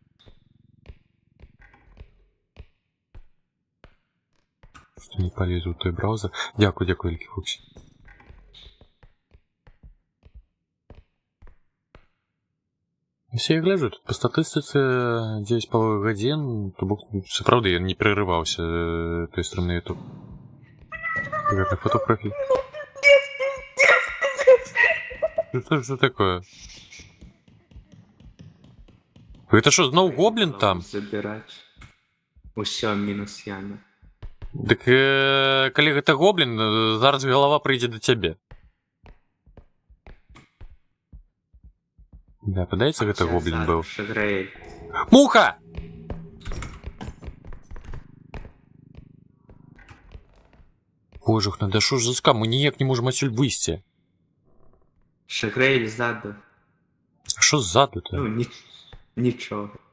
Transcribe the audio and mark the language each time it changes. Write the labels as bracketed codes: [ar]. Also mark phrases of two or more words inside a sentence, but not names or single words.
[uk] Що не полізу в той браузер. Дякую, Великий Фоксі. [ru] Если я гляжу, [uk] тут по статистиці 9,5 годин, [be] то бок, сапраўды, я не перерываўся той стрым на YouTube. Гэта фотопрофиль. [ru] Что такое? Это что, [be] зноў гоблин там? Забирать. Усё, мінус яна. Дык, калі гэта гоблин, зараз голова прыйдзе да цябе. Да, падаецца, гэта гоблин быў. Шаграэль. Муха! Божух, да що ж за скам, мы ніяк не можем адсюль выйсці. Шаграэль ззаду. [uk] А що ззаду-то? Ну, нічого.